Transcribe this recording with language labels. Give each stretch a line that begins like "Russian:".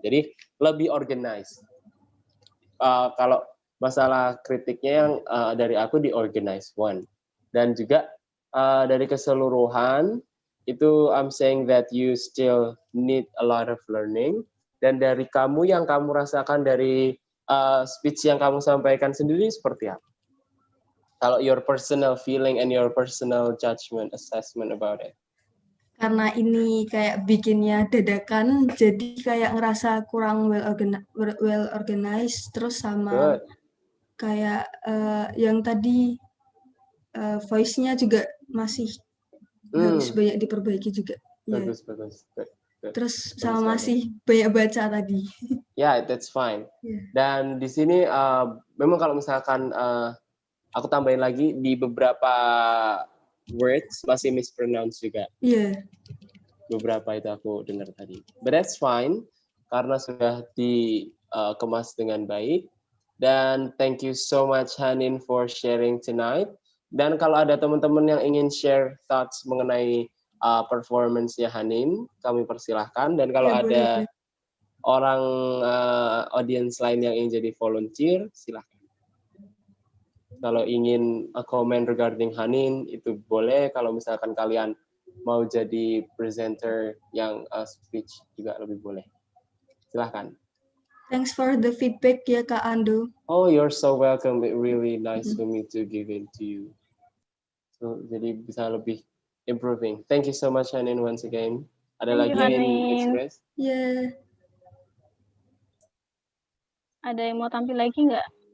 Indonesian: Jadi lebih organized. Kalau masalah kritiknya yang dari aku di organized one. Dan juga dari keseluruhan, itu
English: I'm saying that you still need a lot of learning.
Indonesian: Dan dari kamu yang kamu rasakan dari speech yang kamu sampaikan sendiri seperti apa?
English: Kalau your personal feeling and your personal judgment, assessment about it.
Indonesian: Karena ini kayak bikinnya dadakan, jadi kayak ngerasa kurang well organized, terus sama
English: Good.
Indonesian: kayak yang tadi voice-nya juga masih harus banyak diperbaiki juga. Bagus, bagus. Good. Terus sama masih banyak baca tadi.
English: Yeah, that's fine.
Indonesian: Dan di sini memang kalau misalkan aku tambahin lagi di beberapa words masih mispronounce juga. Beberapa itu aku dengar tadi.
English: But that's fine
Indonesian: karena sudah dikemas dengan baik.
English: Dan thank you so much Hanin for sharing tonight.
Indonesian: Dan kalau ada teman-teman yang ingin
English: share thoughts
Indonesian: mengenai performance-nya Hanin, kami persilahkan. Dan kalau ada orang audience lain yang ingin jadi volunteer, silahkan. Kalau ingin comment regarding Hanin, itu boleh. Kalau misalkan kalian mau jadi presenter yang speech juga lebih boleh. Silahkan.
English: Thanks for the feedback ya Kak Ando. Oh, you're so welcome. It really nice for me to give it to you. So,
Indonesian: jadi bisa lebih
English: improving. Thank you so much, Hanin, once again.
Indonesian: Ada lagi yang ingin express? Ada yang mau tampil lagi nggak?